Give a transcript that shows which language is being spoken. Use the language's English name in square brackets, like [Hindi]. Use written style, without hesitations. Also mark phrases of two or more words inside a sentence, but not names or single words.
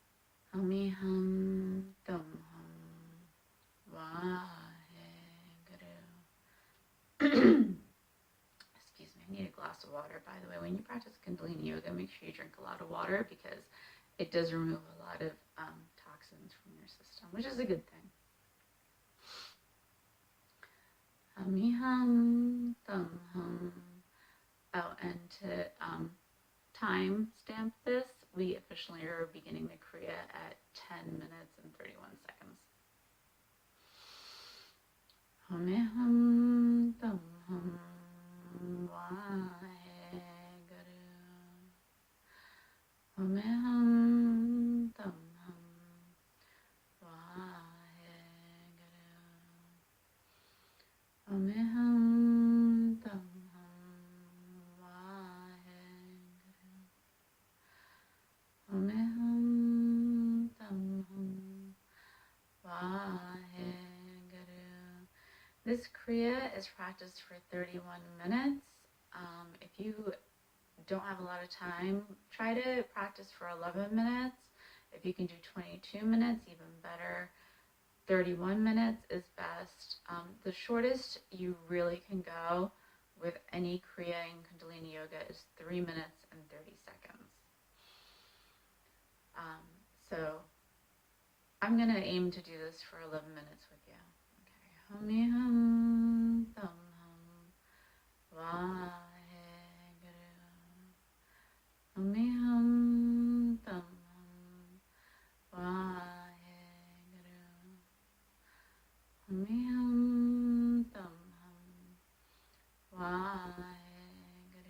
[Punjabi] ਓਮ ਹਮ ਤੁਮ ਹਮ ਵਾਹਿਗੁਰੂ. [English] Excuse me, I need a glass of water. By the way, when you practice Kundalini Yoga, make sure you drink a lot of water because it does remove a lot of toxins from your system, which is a good thing. [Punjabi] ਹਮੀ ਹਮ, ਤੁਮ ਹਮ. [English] Oh, and to time stamp this, we officially are beginning the Kriya at 10 minutes and 31 seconds. [Punjabi] ਹਮੀ ਹਮ, ਤੁਮ ਹਮ. Vaheguru. ਹਮ ਹਮ ਤੁਮ ਹਮ ਵਾਹਿਗੁਰੂ. ਹਮ ਹਮ ਤੁਮ ਹਮ ਵਾਹਿਗੁਰੂ. ਹਮ ਹਮ ਤੁਮ ਹਮ ਵਾਹਿਗੁਰੂ. [English] This Kriya is practiced for 31 minutes. If you don't have a lot of time, try to practice for 11 minutes. If you can do 22 minutes, even better. 31 minutes is best. The shortest you really can go with any Kriya in Kundalini Yoga is 3 minutes and 30 seconds. So I'm going to aim to do this for 11 minutes with you. Okay. [Punjabi] ਹਮੀ ਹਮ, ਤੁਮ ਹਮ, ਵਾਹਿਗੁਰੂ. ਹਮੀ ਹਮ, ਤੁਮ ਹਮ, ਵਾਹਿਗੁਰੂ. ਹਮੀ ਹਮ, ਤੁਮ ਹਮ, ਵਾਹਿਗੁਰੂ.